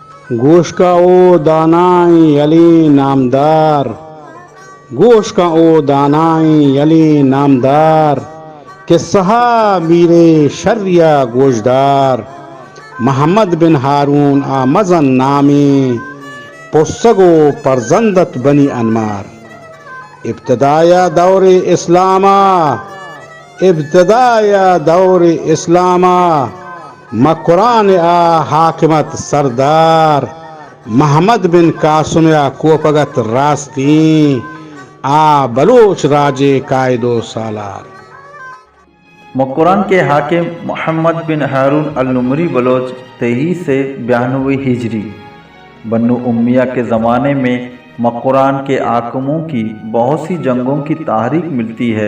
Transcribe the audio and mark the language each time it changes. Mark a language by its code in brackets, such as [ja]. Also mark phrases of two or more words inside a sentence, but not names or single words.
[bal] گوش کا او دانائیں علی نامدار، گوش کا او دانائیں علی نامدار، کہ سہا میرے شریہ گوشدار، محمد بن ہارون آمزن نامی پسگو پرزندت بنی انمار، ابتدایا دور اسلاما، ابتدایا دور اسلاما، مقران آ حاکمت سردار، محمد بن قاسم آ کوپگت راستین، آ بلوچ راجے قائد و سالار۔ [ur] مقران کے حاکم محمد بن ہارون النمری بلوچ 23 سے 92 ہجری۔ بنو امیہ کے زمانے میں مقران کے حاکموں کی بہت سی جنگوں کی تاریخ ملتی ہے۔